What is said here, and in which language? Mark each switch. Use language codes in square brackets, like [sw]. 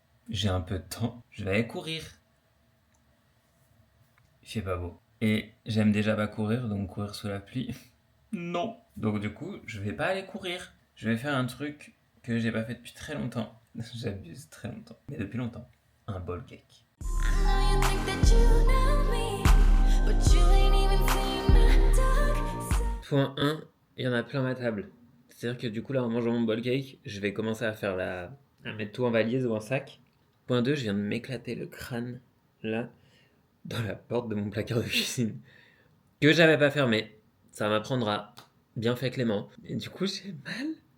[fr] j'ai un peu de temps, je vais aller courir. Il fait pas beau. Et j'aime déjà pas courir, donc courir sous la pluie, non. Donc du coup, je vais pas aller courir. Je vais faire un truc que j'ai pas fait depuis très longtemps. J'abuse très longtemps, mais depuis longtemps. Un ball cake. [en] I know you think that you know me, but you ain't even seen my dark side. [fr] Point 1, il y en a plein ma table. C'est-à-dire que du coup, là, en mangeant mon ball cake, je vais commencer à mettre tout en valise ou en sac. Point 2, je viens de m'éclater le crâne, là, dans la porte de mon placard de cuisine, que j'avais pas fermé. Ça m'apprendra. Bien fait, Clément. Et du coup, j'ai mal.